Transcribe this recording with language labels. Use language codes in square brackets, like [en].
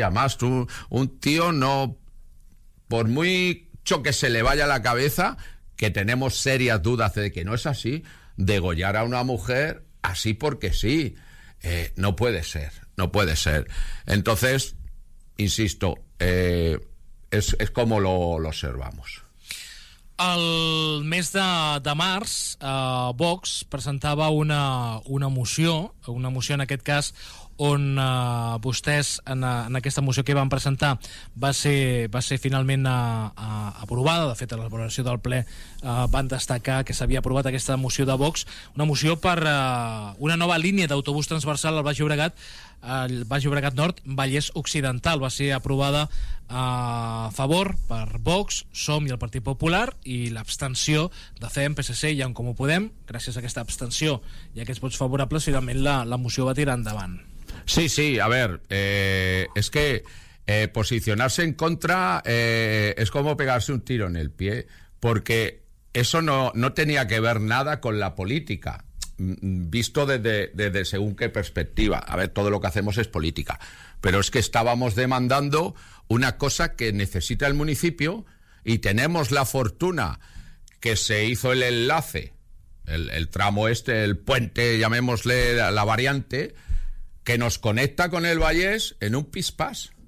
[es] Ya más, un tío no, por muy choque se le vaya la cabeza, que tenemos serias dudas de que no es así, degollar a una mujer así porque sí, no puede ser, no puede ser. Entonces, insisto, es como lo observamos. [ca] El mes de març, Vox presentava una moció en aquest cas, on vostès en aquesta moció que van presentar va ser finalment aprovada. De fet, a l'elaboració del ple van destacar que s'havia aprovat aquesta moció de Vox, una moció per una nova línia d'autobús transversal al Baix Llobregat, el Baix Llobregat Nord, Vallès Occidental. Va ser aprovada a favor per Vox, Som i el Partit Popular, i l'abstenció de FEM, PSC i En Comú Podem. Gràcies a aquesta abstenció i a aquests vots favorables, finalment la moció va tirar endavant. [es] Sí, sí, a ver, es que posicionarse en contra es como pegarse un tiro en el pie, porque eso no tenía que ver nada con la política, visto desde según qué perspectiva. A ver, todo lo que hacemos es política, pero es que estábamos demandando una cosa que necesita el municipio, y tenemos la fortuna que se hizo el enlace, el tramo este, el puente, llamémosle la variante, que nos conecta con el Vallés en un pispás.